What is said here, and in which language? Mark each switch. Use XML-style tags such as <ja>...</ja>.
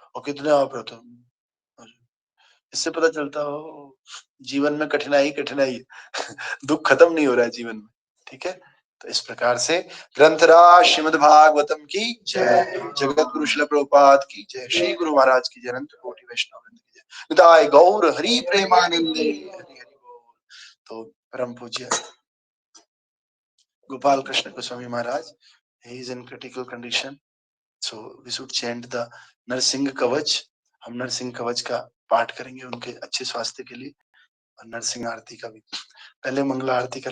<hi>और कितने आप रहते हो, इससे पता चलता हो जीवन में कठिनाई कठिनाई है दुख खत्म नहीं हो रहा है जीवन में। ठीक है, तो इस प्रकार से ग्रंथराज श्रीमद् भागवतम की जय, जगत गुरु श्रील प्रभुपाद की जय, श्री गुरु महाराज की जय, अनंत कोटि वैष्णव वृंद की जय, निताय गौर हरि प्रेमानंदे हरि हरि बोल। तो परम पूज्य</hi> <en>Gopal Krishna Goswami Maharaj, he is in critical condition, so we should chant the Narasimha kavach.</en> <hi>हम नरसिंह कवच का पाठ करेंगे उनके अच्छे स्वास्थ्य के लिए, और नरसिंह आरती का भी। पहले मंगला आरती का</hi>